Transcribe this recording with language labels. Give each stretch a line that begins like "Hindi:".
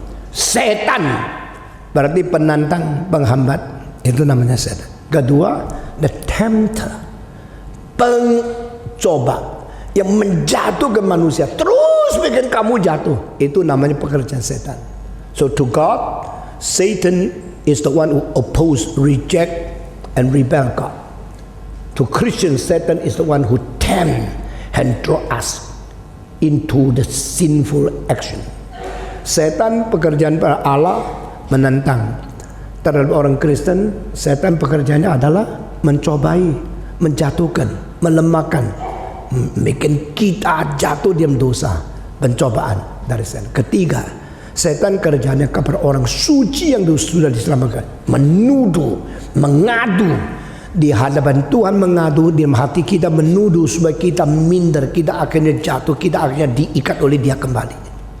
Indonesian: Setan berarti penantang, penghambat, itu namanya setan. Kedua,
English: the tempter,
Indonesian: pencoba yang menjatuhkan manusia, terus bikin kamu jatuh, itu namanya pekerjaan setan.
English: So to God, Satan is the one who oppose, reject and rebel God. To Christians, Satan is the one who tempt and draw us into the sinful action.
Indonesian: Setan pekerjaan para Allah menantang. Terhadap orang Kristen, setan pekerjaannya adalah mencobai, menjatuhkan, melemahkan, bikin kita jatuh dalam dosa, pencobaan dari setan. Ketiga, setan kerjanya kepada orang suci yang sudah diselamatkan, menuduh, mengadu di hadapan Tuhan, mengadu di hati kita, menuduh supaya kita minder, kita akhirnya jatuh, kita akhirnya diikat oleh dia kembali.